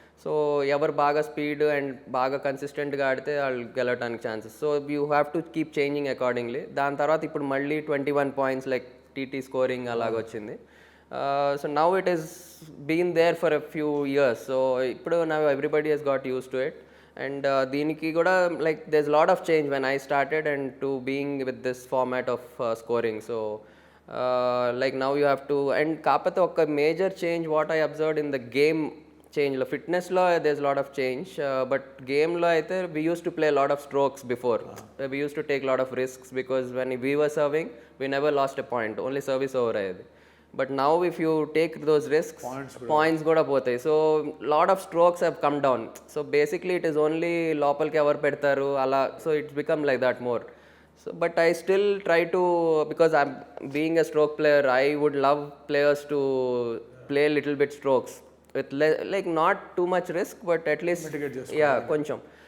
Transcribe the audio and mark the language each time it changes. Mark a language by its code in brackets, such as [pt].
[te] So ఎవరు బాగా speed and బాగా కన్సిస్టెంట్గా ఆడితే వాళ్ళు గెలవడానికి chances. [en] So you have to keep changing accordingly. [te] దాని తర్వాత ఇప్పుడు మళ్ళీ [en] 21 points like TT scoring [te] అలాగ వచ్చింది. [en] So now it is been there for a few years. సో ఇప్పుడు now everybody he's got used to it. And దీనికి కూడా like there's a lot of change when I started and to being with this format of scoring. So like now you have to and [te] కాకపోతే ఒక [en] major change what I observed in the game change లో ఫిట్నెస్లో there's a lot of change but గేమ్లో అయితే we used to play a lot of strokes before. We used to take a lot of risks because when we were serving we never lost a point, only service over అయ్యేది. But now if you take those risks points [te] కూడా పోతాయి. [en] So lot of strokes have come down. So basically it is only [te] లోపలికి ఎవరు పెడతారు అలా. [en] So it's become like that more. So but I still try to because I being a stroke player I would love players to play little bit strokes with like not too much risk but at least yeah కొంచెం.